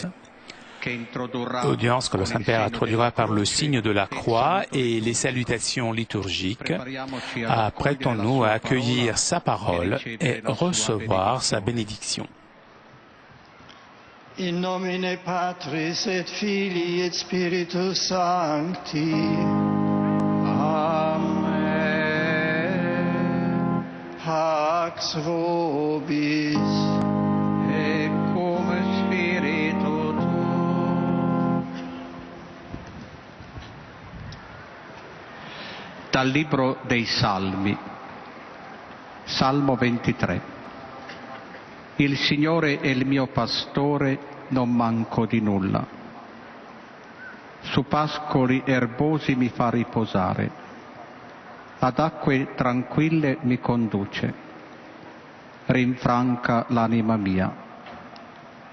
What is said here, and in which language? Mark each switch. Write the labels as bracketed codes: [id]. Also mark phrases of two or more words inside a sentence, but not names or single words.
[fr] Audience que le Saint-Père introduira par le signe de la croix et les salutations liturgiques. Apprêtons-nous à accueillir sa parole et recevoir sa bénédiction. [la] In nomine Patris et Filii et Spiritus Sancti. Amen. Pax vobis. Et cum spiritu tuo. [it] Dal libro dei Salmi, Salmo 23. Il Signore è il mio pastore, non manco di nulla. Su pascoli erbosi mi fa riposare, ad acque tranquille mi conduce, rinfranca l'anima mia.